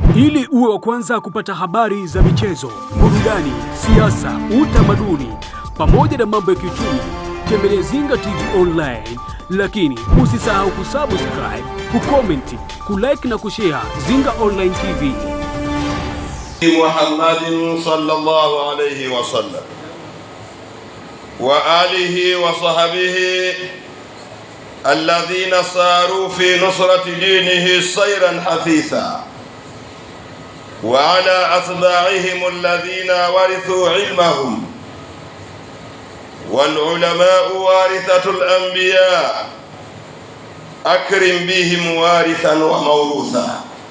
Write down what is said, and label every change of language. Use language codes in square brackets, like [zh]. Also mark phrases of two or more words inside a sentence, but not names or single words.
[sw] Ili uwe wa kwanza kupata habari za michezo, burudani, siasa, utamaduni pamoja na mambo ya kiuchumi, tembelea Zinga TV Online, lakini usisahau kusubscribe, kucomment, kulike na kushare Zinga Online TV. [ar] محمد صلى الله عليه وسلم وآله وصحبه الذين ساروا في نصرة دينه سيرا حثيثا وعلى أتباعهم الذين ورثوا علمهم والعلماء ورثة الأنبياء أكرم بهم وارثا وموروثا.